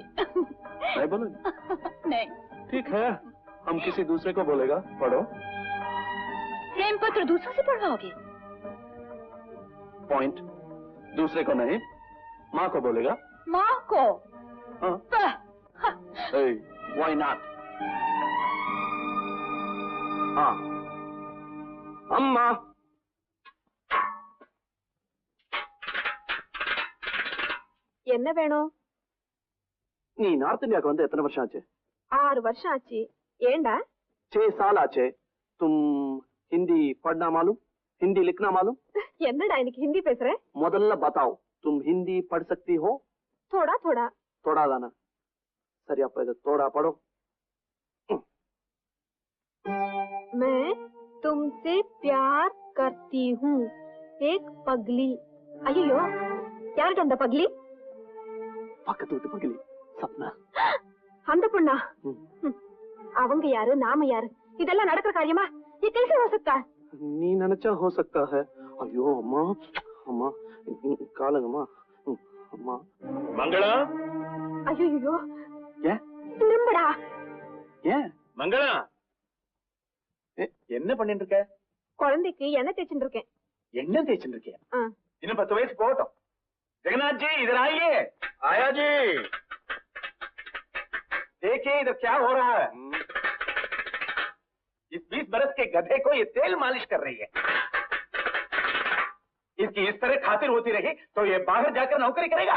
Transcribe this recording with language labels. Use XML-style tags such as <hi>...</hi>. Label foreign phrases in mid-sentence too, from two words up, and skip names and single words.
<hi>नहीं बोलोगे? नहीं। ठीक है, हम किसी दूसरे को बोलेगा। पढ़ो। प्रेम पत्र दूसरों से पढ़वाओगे? पॉइंट। दूसरे को नहीं, माँ को बोलेगा। माँ को? हाँ।</hi> <en>Hey, why not?</en> <hi>हाँ। अम्मा।</hi> <ta>என்ன வேணும்? நீ நார்த் இந்தியாவுக்கு வந்து எத்தனை வருஷம் ஆச்சு? 6 வருஷம் ஆச்சு. ஏண்டா?</ta> <hi>6 साल आचे। तुम हिंदी पढ़ना मालूम? हिंदी लिखना मालूम?</hi> <ta>என்னடா இன்னைக்கு ஹிந்தி பேசுற?</ta> <hi>முதல்ல बताओ, तुम हिंदी पढ़ सकती हो? थोड़ा थोड़ा। थोड़ा दाना। सर आप इधर थोड़ा पढ़ो। मैं तुमसे प्यार करती हूँ, एक पगली। अయ్యో,</hi> <ta>யார்ட்ட அந்த பகலி? பக்கத்து வீட்டு பகலி, சப்னா. அந்த பொண்ணா? அவங்க யாரு, நாம யாரு? இதெல்லாம் நடக்கிற காரியமா?</ta> <hi>ये कैसे हो सकता है?</hi> <ta>நீ நினைச்சா</ta> <hi>हो सकता है.</hi> <ta>ஐயோ அம்மா, அம்மா காலங்கம்மா, அம்மா. மங்களா. ஐயோ. ஏன்? திரும்படா. ஏன்? மங்களா. என்ன பண்ணிட்டு இருக்க? குழந்தைக்கு எண்ணெய் தேய்ச்சிட்டு இருக்கேன். எண்ணெய் தேய்ச்சிட்டு இருக்கியா? இன்னும் 10 வயசு போகட்டும்.</ta> <hi>जगन्नाथ जी इधर आइए। आया जी। देखिए इधर क्या हो रहा है। इस 20 बरस के गधे को ये तेल मालिश कर रही है। इसकी इस तरह खातिर होती रही तो ये बाहर जाकर नौकरी करेगा।</hi>